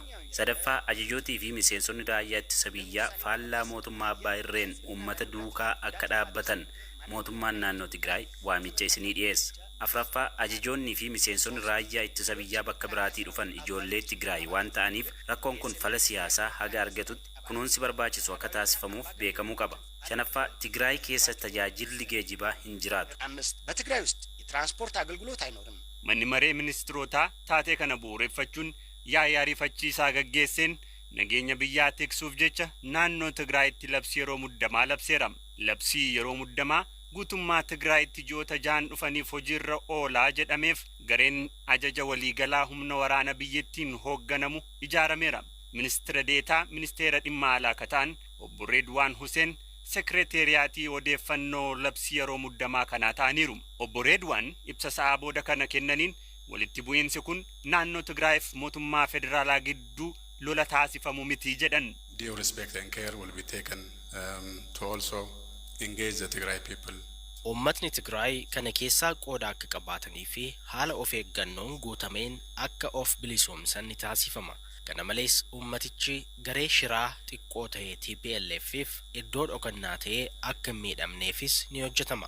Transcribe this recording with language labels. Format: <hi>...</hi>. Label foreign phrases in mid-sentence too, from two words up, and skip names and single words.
<om>Sadaffaa ajajootii fi miseensonni raayyaa ittisa biyyaa faallaa mootummaa abbaa irreen uummata duukaa akka dhaabbatan mootummaan naannoo Tigraay waamicha isinii dhiyeessa. Afraffaa ajajoonnii fi miseensonni raayyaa ittisa biyyaa bakka biraatii dhufan ijoollee Tigraay waan ta'aniif rakkoon kun fala siyaasaa haga argatutti kunuunsi barbaachisu akka taasifamuuf beekamuu qaba. Shanaffaa Tigraay keessa tajaajilli geejibaa hin jiraatu.</om> <am>አምስት በትግራይ ውስጥ የትራንስፖርት አገልግሎት አይኖርም።</am> <om>Manni maree ministeerotaa taatee kana bu'uureffachuun yaa'ii ariifachiisaa gaggeesseen nageenya biyyaa tiksuuf jecha naannoo Tigraayitti labsii yeroo muddamaa labseera. Labsii yeroo muddamaa guutummaa Tigraayitti ji'oota 6 dhufaniif hojiirra oolaa jedhameef gareen ajaja waliigalaa humna waraana biyyattiin hoogganamu ijaarameera. Ministeera deetaa ministeera dhimma alaa kataan obbo Redwaan Hussein sekreteriyatii odeeffannoo labsii yeroo muddamaa kanaa ta'aniiru. Obbo Redwaan ibsa sa'a booda kana kennaniin walitti bu'iinsi kun naannoo Tigraayiif mootummaa federaalaa gidduu lola taasifamu miti jedhan.</om> <en>Due respect and care will be taken to also engage the Tigray people.</en> <om>Uummatni Tigraay kana keessaa qooda akka qabaatanii fi haala of eeggannoon guutameen akka of bilisoomsan ni taasifama. Kana malees uummatichi garee shiraa xiqqoo ta'ee TPLF'if iddoo dhokannaa ta'ee akka hin miidhamneefis ni hojjetama.</om>